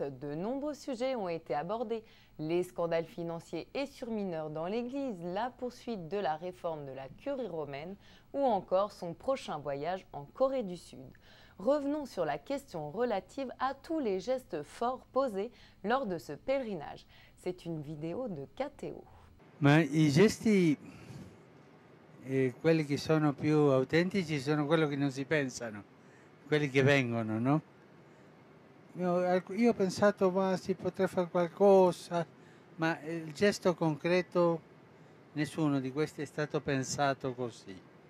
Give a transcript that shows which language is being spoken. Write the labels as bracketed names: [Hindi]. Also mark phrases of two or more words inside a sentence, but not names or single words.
[French] De nombreux sujets ont été abordés. Les scandales financiers et surmineurs dans l'Église, la poursuite de la réforme de la curie romaine ou encore son prochain voyage en Corée du Sud. Revenons sur la question relative à tous les gestes forts posés lors de ce pèlerinage. C'est une vidéo de KTO. [Italian] Ma i gesti, quelli che sono più autentici, sono quelli che non si pensano, quelli che vengono, no? Io ho pensato, ma si potrà fare qualcosa, ma il gesto concreto, nessuno di questi è stato pensato così.